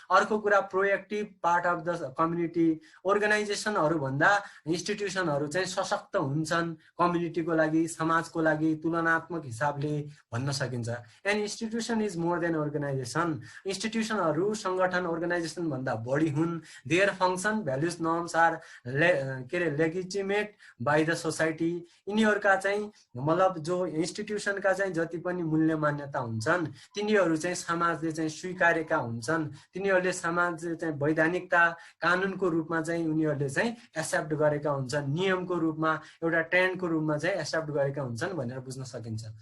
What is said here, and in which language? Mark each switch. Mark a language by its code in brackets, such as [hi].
[ne] अर्को कुरा [en] proactive part of the community, [ne] अर्गनाइजेसनहरू भन्दा इन्स्टिट्युसनहरू चाहिँ सशक्त हुन्छन् कम्युनिटीको लागि, समाज को लागि तुलनात्मक हिसाबले भन्न सकिन्छ। [en] An institution is more than organization. [ne] इन्स्टिट्युसनहरू संगठन अर्गनाइजेसन भन्दा बढी हुन्। [en] Their function, values, norms are legitimate by the society. [ne] यिनीहरूका चाहिँ मतलब जो इन्स्टिट्युसनका चाहिँ जति पनि मूल्य मान्यता हुन्छन् तिनीहरू चाहिँ समाजले चाहिँ स्वीकारेका हुन्छन्। तिनीहरूले समाजले चाहिँ वैधानिकता, कानुनको रूपमा चाहिँ उनीहरूले चाहिँ एक्सेप्ट गरेका हुन्छन्, नियमको रूपमा, एउटा ट्रेन्डको रूपमा चाहिँ एक्सेप्ट गरेका हुन्छन् भनेर बुझ्न सकिन्छ।